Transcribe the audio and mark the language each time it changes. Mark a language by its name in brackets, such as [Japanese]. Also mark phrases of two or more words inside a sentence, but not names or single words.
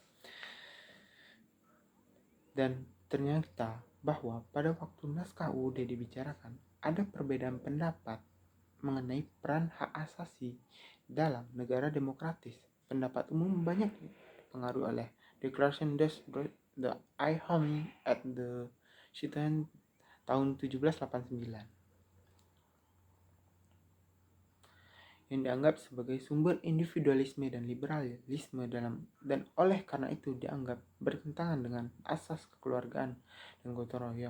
[Indonesian] Dan ternyata bahwa pada waktu naskah UUD dibicarakan, ada perbedaan pendapat mengenai peran hak asasi dalam negara demokratis. Pendapat umum banyak dipengaruhi oleh Declaration des Droits de l'Homme at the Citoyen tahun 1789 yang dianggap sebagai sumber individualisme dan liberalisme dan oleh karena itu dianggap bertentangan dengan asas kekeluargaan dan gotong royong.